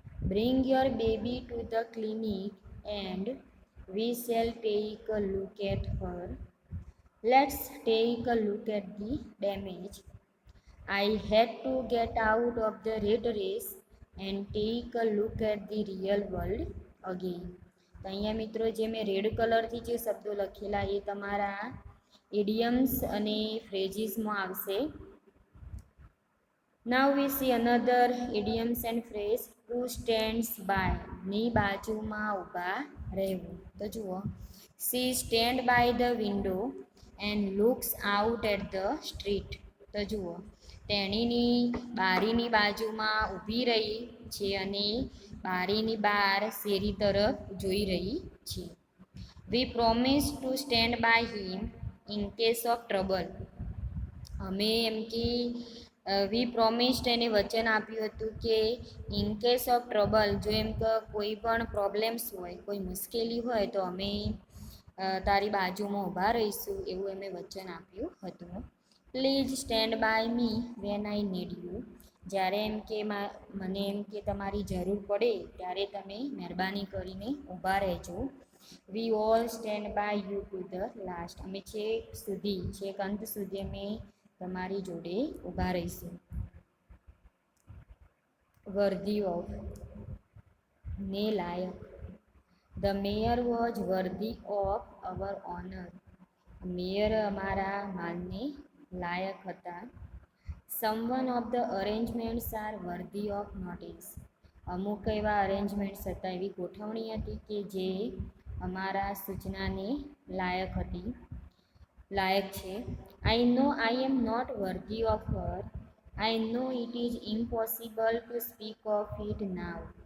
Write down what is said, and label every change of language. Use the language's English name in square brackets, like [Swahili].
[English] Bring your baby to the clinic and we shall take a look at her. Let's take a look at the damage. I had to get out of the rat race and take a look at the real world again. [Gujarati] તો અહીંયા મિત્રો જે મેં red કલરથી જે શબ્દો લખેલા એ તમારા ઇડિયમ્સ અને ફ્રેઝીસમાં આવશે. [English] Now we see another idioms and phrase, who stands by, [Gujarati] ની બાજુમાં ઊભા રહેવું. તો જુઓ, [English] she stand by the window and looks out at the street. [Gujarati] તો જુઓ, તેણીની બારીની બાજુમાં ઊભી રહી છે અને બારીની બહાર શેરી તરફ જોઈ રહી છે. [English] We promise to stand by him in case of trouble. [Gujarati] અમે એમ કે [English] we promised [Gujarati] એને વચન આપ્યું હતું કે [English] in case of trouble, [Gujarati] જો એમ કે કોઈ પણ પ્રોબ્લેમ્સ હોય, કોઈ મુશ્કેલી હોય તો અમે તારી બાજુમાં ઊભા રહીશું, એવું એમણે વચન આપ્યું હતું. [English] Please stand by me when I need you. [Gujarati] જ્યારે એમ કે મને એમ કે તમારી જરૂર પડે ત્યારે તમે મહેરબાની કરીને ઊભા રહેજો. [English] We all stand by you to the last. [Gujarati] અમે છેક અંત સુધી અમે તમારી જોડે ઊભા રહીશું. [English] worthy of, [Gujarati] ને લાયક. [English] The mayor was worthy of our honour. [Gujarati] Mayor અમારા માનને લાયક હતા. [English] Someone of the arrangements are worthy of notice. [Gujarati] અમુક એવા અરેન્જમેન્ટ્સ હતા, એવી ગોઠવણી હતી કે જે અમારા સૂચનાને લાયક છે. [English] I know I am not worthy of her. I know it is impossible to speak of it now.